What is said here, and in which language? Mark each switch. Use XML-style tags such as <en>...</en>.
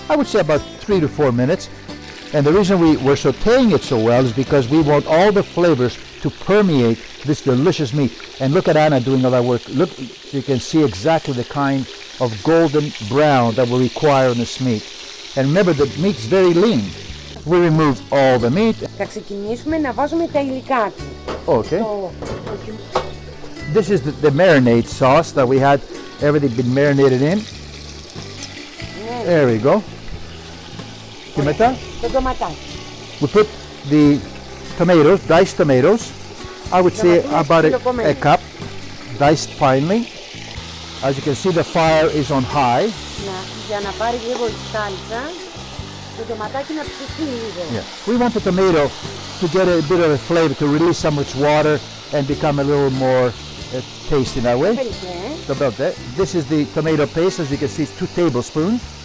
<en>I would say about 3 to 4 minutes. And the reason we're sauteing it so well is because we want all the flavors to permeate this delicious meat. And look at Anna doing all that work. Look, you can see exactly the kind of golden brown that we require on this meat. And remember, the meat's very lean. We removed all the meat.</en> <el>Θα ξεκινήσουμε να βάζουμε τα υλικά του.</el> <en>Okay.</en> <el>Το-</el> <en>This is the marinade sauce that we had everything been marinated in. There we go.</en> <el>Και μετά, Το ντοματάκι.</el> <en>we put the tomatoes, diced tomatoes. I would say about a cup, diced finely. As you can see, the fire is on high.</en> <el>Για να πάρει λίγο η σάλτσα, το ντοματάκι να ψηθεί λίγο.</el> <en>Yeah. We want the tomato to get a bit of a flavor, to release some of its water and become a little more tasty that way.</en> <el>Περίπου,</el> <en>About that. This is the tomato paste. As you can see, it's 2 tablespoons.</en>